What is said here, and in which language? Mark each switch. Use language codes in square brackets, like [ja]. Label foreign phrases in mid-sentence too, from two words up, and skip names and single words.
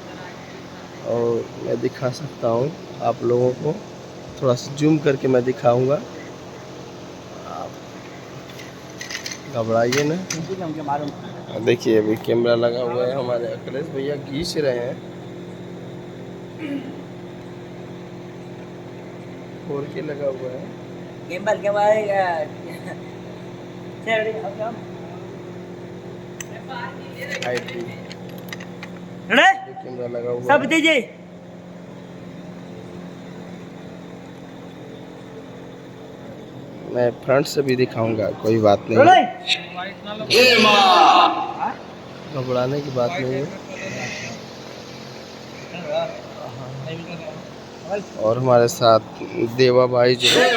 [hi] और मैं दिखा सकता हूँ आप लोगों को, थोड़ा सा जूम करके मैं दिखाऊंगा, आप घबराइए ना। देखिए, अभी कैमरा लगा हुआ है, हमारे अखिलेश भैया खींच रहे हैं। 4K लगा हुआ है। [vi] gimbal cái mới theo đi không không đấy [hi] कैमरा लगा हुआ सब है। जी मैं फ्रंट से भी दिखाऊंगा, कोई बात नहीं है, घबराने की बात नहीं है। और हमारे साथ देवा भाई जो